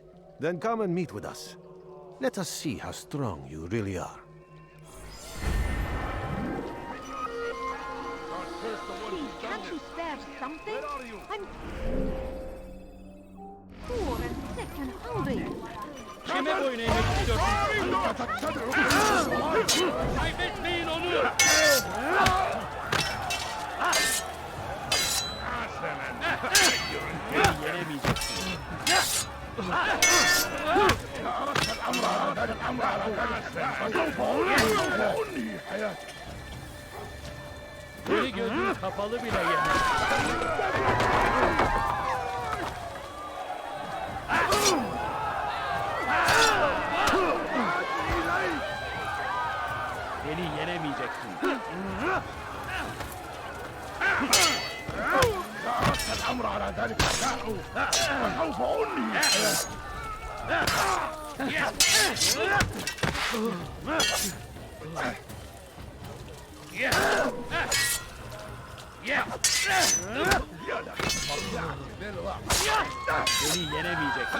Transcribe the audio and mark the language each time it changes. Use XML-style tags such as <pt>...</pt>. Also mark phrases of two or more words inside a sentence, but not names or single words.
<en>Then come and meet with us. Let us see how strong you really are. Can't you spare something? I'm poor and sick and hungry.</en> <tr>Kime boyun eğmek istiyorsun? Kaybetmeyin onu! Beni yenemeyeceksin. Beni gözün kapalı bile yener. Beni yenemeyeceksin.</tr> <ar>الأمر على ذلك فسوف أنهي</ar> <tr>Beni yenemeyeceksin.</tr>